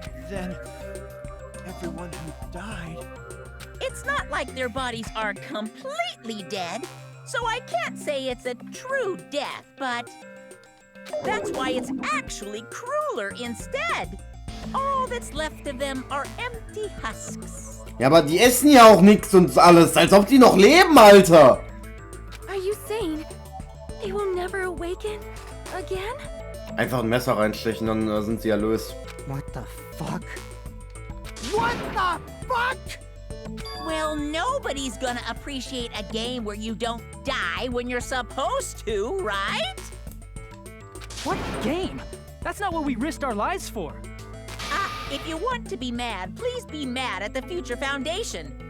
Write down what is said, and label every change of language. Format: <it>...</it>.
<en>Then everyone who died... It's not like their bodies are completely dead, so I can't say it's a true death, but that's why it's actually crueler instead. All that's left of them are empty husks.</en> <de>Ja, aber die essen ja auch nichts und alles, als ob die noch leben, Alter.</de> <en>Are you saying they will never awaken again?</en> <de>Einfach ein Messer reinstechen, dann sind sie erlöst.</de> <en>What the fuck? What the fuck? Well, nobody's gonna appreciate a game where you don't die when you're supposed to, right? What game? That's not what we risked our lives for. If you want to be mad, please be mad at the Future Foundation.</en>